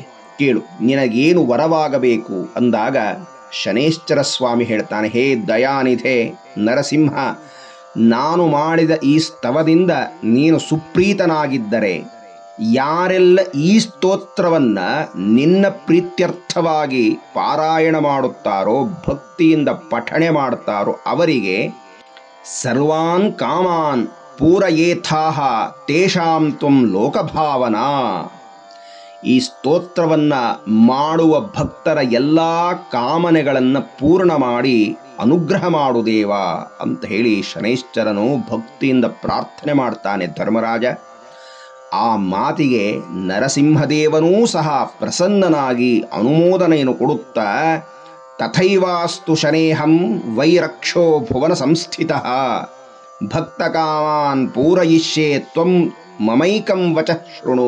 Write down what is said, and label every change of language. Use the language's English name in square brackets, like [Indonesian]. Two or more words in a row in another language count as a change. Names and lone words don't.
[Kannada] ಕೇಳು, ನಿನಗೇನು ವರವಾಗಬೇಕು ಅಂದಾಗ ಶನೇಶ್ಚರ ಸ್ವಾಮಿ ಹೇಳ್ತಾನೆ, ಹೇ ದಯಾನಿಧೆ ನರಸಿಂಹ, ನಾನು ಮಾಡಿದ ಈ ಸ್ತವದಿಂದ ನೀನು ಸುಪ್ರೀತನಾಗಿದ್ದರೆ ಯಾರೆಲ್ಲ ಈ ಸ್ತೋತ್ರವನ್ನು ನಿನ್ನ ಪ್ರೀತ್ಯರ್ಥವಾಗಿ ಪಾರಾಯಣ ಮಾಡುತ್ತಾರೋ, ಭಕ್ತಿಯಿಂದ ಪಠಣೆ ಮಾಡುತ್ತಾರೋ ಅವರಿಗೆ [Sanskrit] ಸರ್ವಾನ್ ಕಾಮಾನ್ ಪೂರಯೇಥಾಹ ತೇಷಾಂ ತ್ವಂ ಲೋಕಭಾವನಾ. [Kannada] ಈ ಸ್ತೋತ್ರವನ್ನು ಮಾಡುವ ಭಕ್ತರ ಎಲ್ಲ ಕಾಮನೆಗಳನ್ನು ಪೂರ್ಣ ಮಾಡಿ ಅನುಗ್ರಹ ಮಾಡು ದೇವ ಅಂತ ಹೇಳಿ ಶನೈಶ್ಚರನು ಭಕ್ತಿಯಿಂದ ಪ್ರಾರ್ಥನೆ ಮಾಡ್ತಾನೆ ಧರ್ಮರಾಜ. ಆ ಮಾತಿಗೆ ನರಸಿಂಹದೇವನೂ ಸಹ ಪ್ರಸನ್ನನಾಗಿ ಅನುಮೋದನೆಯನ್ನು ಕೊಡುತ್ತಾ, [Sanskrit] ತಥೈವಾಸ್ತು ಶನೇಹಂ ವೈರಕ್ಷೋ ಭುವನ ಸಂಸ್ಥಿತಃ ಭಕ್ತಕಾಮಾನ್ ಪೂರಯಿಷ್ಯೆ ತ್ವಂ ಮಮೈಕಂ ವಚಃ ಶೃಣು.